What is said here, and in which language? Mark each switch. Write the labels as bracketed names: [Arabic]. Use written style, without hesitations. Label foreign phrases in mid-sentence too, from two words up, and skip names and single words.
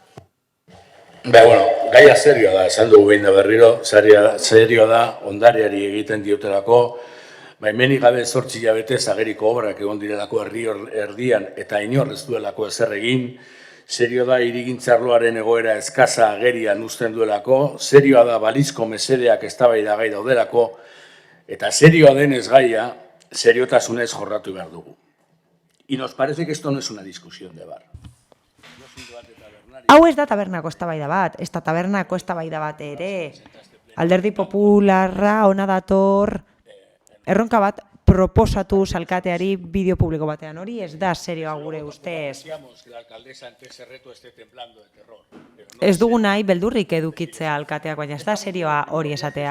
[Basque] Gaia serioa da, esan dugu behin da berriro, serioa da, ondariari egiten diotelako, hemenik gabe 8 hilabete ageriko obrak egon direlako herri erdian eta inor ez duelako ezer egin, serio da hirigintzarloaren egoera eskasa agerian uzten duelako, serioa da balizko mesedeak eztabaidagai daudelako, eta serioa denez gaia, seriotasunez jorratu behar dugu. [Spanish] Y nos parece que esto no es una discusión de bar. [Basque] Hau ez da tabernako eztabaida bat, ez da tabernako eztabaida bat ere. Alderdi Popularra ona dator erronka bat proposatu alkateari bideo publiko batean. Hori ez da serioa gure ustez. Ez dugu nahi beldurrik edukitzea alkateak, baina ez da serioa hori esatea.